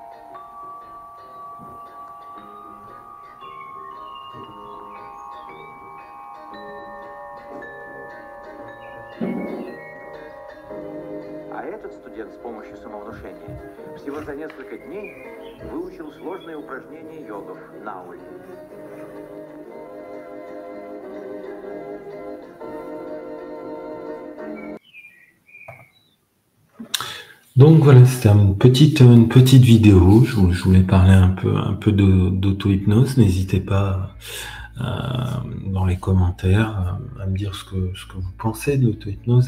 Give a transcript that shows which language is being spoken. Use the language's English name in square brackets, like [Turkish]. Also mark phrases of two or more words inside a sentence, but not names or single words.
[Russian] А этот студент с помощью самовнушения всего за несколько дней выучил сложные упражнения йогов Науль. [French] Donc voilà, c'était une petite vidéo. Je voulais parler un peu d'auto-hypnose. N'hésitez pas dans les commentaires à me dire ce que vous pensez de l'auto-hypnose.